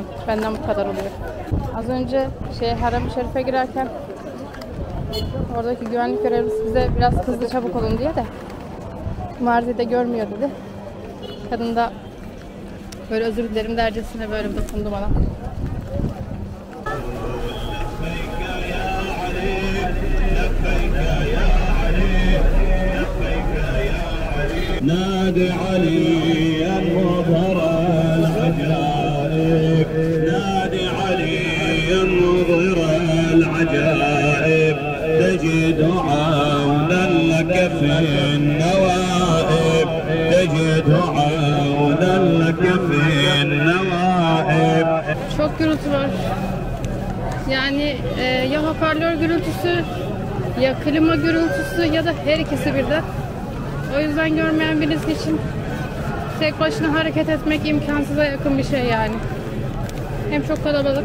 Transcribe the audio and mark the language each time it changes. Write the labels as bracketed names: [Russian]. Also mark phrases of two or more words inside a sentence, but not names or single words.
[Turkish] Benden bu kadar oluyor. Az önce Haram-ı Şerif'e girerken oradaki güvenlik görevlisi bize biraz hızlı çabuk olun diye de Marziye'de görmüyor dedi. Kadın da böyle özür dilerim dercesine böyle bir dokundu bana. [Arabic] نادي عليا مظهر العجائب نادي عليا مظهر العجائب تجد عونا لك في النوائب تجد عونا لك في النوائب. [Turkish] Çok gürültü var. Yani ya hoparlör gürültüsü ya klima gürültüsü ya da her ikisi birden. O yüzden görmeyen birisi için tek başına hareket etmek imkansıza yakın bir şey yani. Hem çok kalabalık.